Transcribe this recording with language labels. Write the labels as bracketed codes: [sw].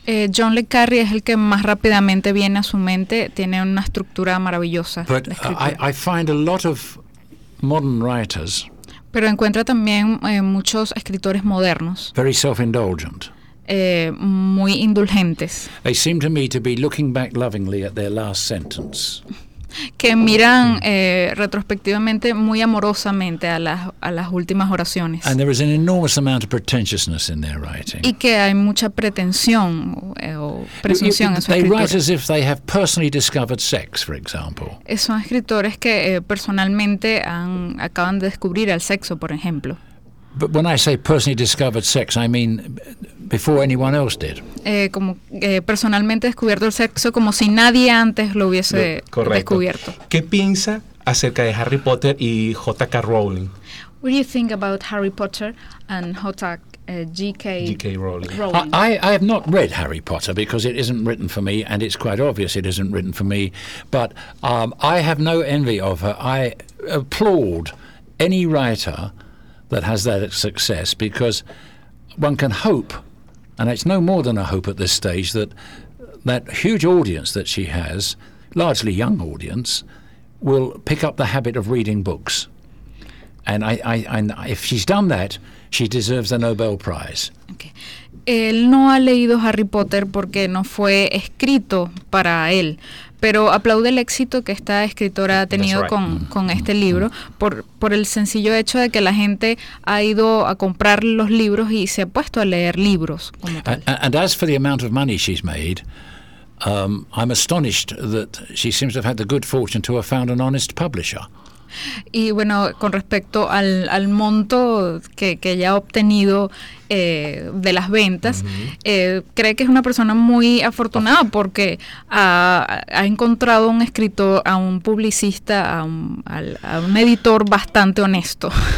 [es] John le Carré es el que más rápidamente viene a su mente. Tiene una estructura maravillosa. [en] But I find a lot of modern writers. [es] Pero encuentra también muchos escritores modernos. [en] Very self-indulgent. [es] Muy indulgentes. [en] They seem to me to be looking back lovingly at their last sentence. [es] Que miran retrospectivamente muy amorosamente a las últimas oraciones. [en] And there is an enormous amount of pretentiousness in their writing. [es] Y que hay mucha pretensión o presunción en su escritura. [en] They write as if they have personally discovered sex, for example. [es] Son escritores que personalmente acaban de descubrir el sexo, por ejemplo. [en] But when I say personally discovered sex, I mean before anyone else did. [es] Personalmente descubierto el sexo como si nadie antes lo hubiese descubierto. ¿Qué piensa acerca de Harry Potter y J.K. Rowling? [en] What do you think about Harry Potter and J.K. Rowling? I have not read Harry Potter because it isn't written for me, and it's quite obvious it isn't written for me. But I have no envy of her. I applaud any writer that has that success, because one can hope, and it's no more than a hope at this stage, that huge audience that she has, largely young audience, will pick up the habit of reading books. And I if she's done that, she deserves the Nobel Prize. Okay. [es] Él no ha leído Harry Potter porque no fue escrito para él. Pero aplaude el éxito que esta escritora ha tenido con este libro por el sencillo hecho de que la gente ha ido a comprar los libros y se ha puesto a leer libros como tal. [en] And as for the amount of money she's made, I'm astonished that she seems to have had the good fortune to have found an honest publisher. [es] Y bueno, con respecto al monto que ella ha obtenido de las ventas, cree que es una persona muy afortunada porque ha encontrado un escritor, a un publicista, a un editor bastante honesto.